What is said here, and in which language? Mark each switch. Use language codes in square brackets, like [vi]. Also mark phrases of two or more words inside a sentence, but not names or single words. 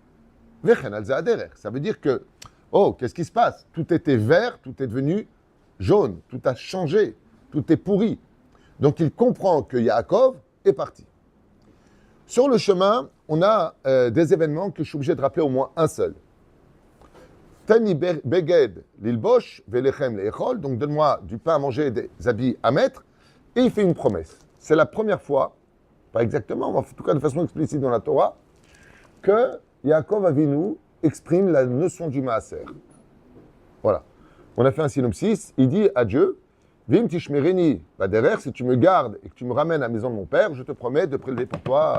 [fr] Ça veut dire que, oh, qu'est-ce qui se passe? Tout était vert, tout est devenu jaune, tout a changé, tout est pourri. Donc il comprend que Yaakov est parti. Sur le chemin, on a des événements que je suis obligé de rappeler au moins un seul. [he] תני בגד ללבוש ולחם לאכול, [fr] donc donne-moi du pain à manger et des habits à mettre, et il fait une promesse. C'est la première fois, pas exactement, mais en tout cas de façon explicite dans la Torah, que Yaakov Avinu exprime la notion du maaser. Voilà. On a fait un synopsis, il dit à Dieu, [he] ואם תשמרני, [fr] derrière, si tu me gardes et que tu me ramènes à la maison de mon père, je te promets de prélever pour toi.